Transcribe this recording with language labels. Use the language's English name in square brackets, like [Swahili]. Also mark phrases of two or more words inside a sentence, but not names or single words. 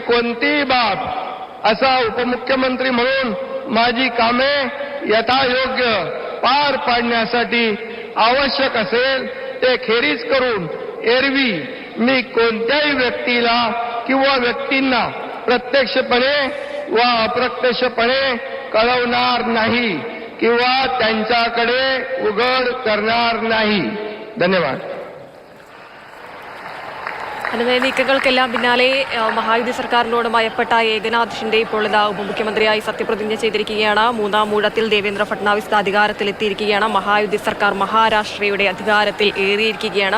[Marathi] कोणतीही बाब असा उपमुख्यमंत्री म्हणून माझी कामे यथायोग्य पार पाडण्यासाठी आवश्यक असेल ते खेरीज करून एरवी मी कोणत्याही व्यक्तीला किंवा व्यक्तींना प्रत्यक्षपणे व अप्रत्यक्षपणे कळवणार नाही किंवा त्यांच्याकडे उघड करणार नाही. धन्यवाद. [Malayalam] അതിനെ നീക്കങ്ങൾക്കെല്ലാം പിന്നാലെ മഹായുതി സർക്കാരിനോട് മയപ്പെട്ട ഏകനാഥ് ഷിൻഡെ ഇപ്പോൾ ഉപമുഖ്യമന്ത്രിയായി സത്യപ്രതിജ്ഞ ചെയ്തിരിക്കുകയാണ്. മൂന്നാം ഊഴത്തിൽ ദേവേന്ദ്ര ഫട്നാവിസ് അധികാരത്തിലെത്തിയിരിക്കുകയാണ്. മഹായുതി സർക്കാർ മഹാരാഷ്ട്രയുടെ അധികാരത്തിൽ ഏറിയിരിക്കുകയാണ്.